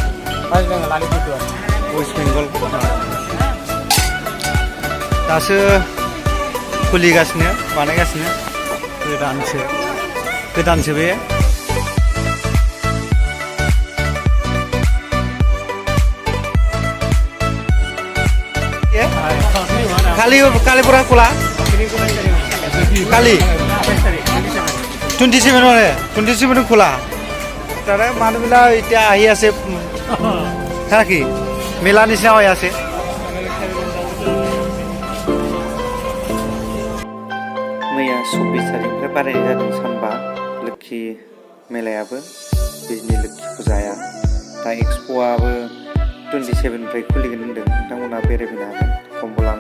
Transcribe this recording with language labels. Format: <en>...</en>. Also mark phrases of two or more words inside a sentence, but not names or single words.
<brx>ওয়েস্ট বেঙ্গল दासो खुलिगासिनो बानायगासिनो गोदानसो बे</brx> <as>কালি পৰা খোলা কালি 27 মানে 27 খোলা তাৰে মানুহবিলাক এতিয়া আহি আছে কি মেলা নিচিনা হৈ আছে</as> <brx>मैया 24 तारिखनिफ्राय बारायनाय जादों सानबा लोक्षि मेलायाबो बिजनि लोक्षि पुजाया दा एक्सप'आबो 27निफ्राय खुलिगोन होनदों नोंथांमोना बेरायफैनो हागोन कम्बो लानो</brx>